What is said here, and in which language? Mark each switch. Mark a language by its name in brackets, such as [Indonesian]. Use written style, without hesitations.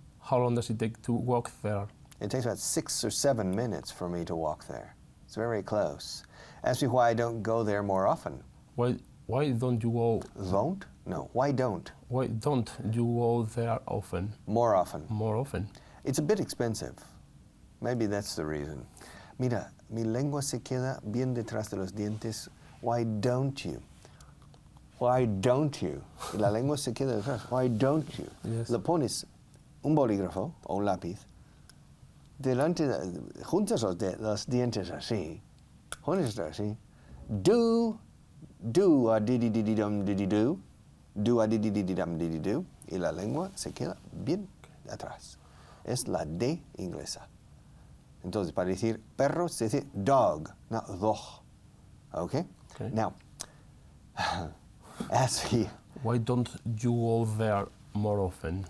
[English] How long does it take to walk there? It takes about 6 or 7 minutes for me to walk there. It's very close. Ask me why I don't go there more often. Why don't you go? Don't? No. Why don't? Why don't you go there often? More often. More often. It's a bit expensive. Maybe that's the reason. [Spanish] Mira, mi lengua se queda bien detrás de los dientes. [English] Why don't you? Why don't you? [Spanish] Y la lengua se queda detrás. [English] Why don't you? Yes. [Spanish] Le pones un bolígrafo o un lápiz delante, juntas los dientes así. Juntas así. Do a didi didi dum didi do. Do a didi didi dum didi do. Y la lengua se queda bien atrás. Es la D inglesa. Entonces, para decir perro se dice dog, [English] not dog. Okay? Okay. Now, ask me. Why don't you go there more often?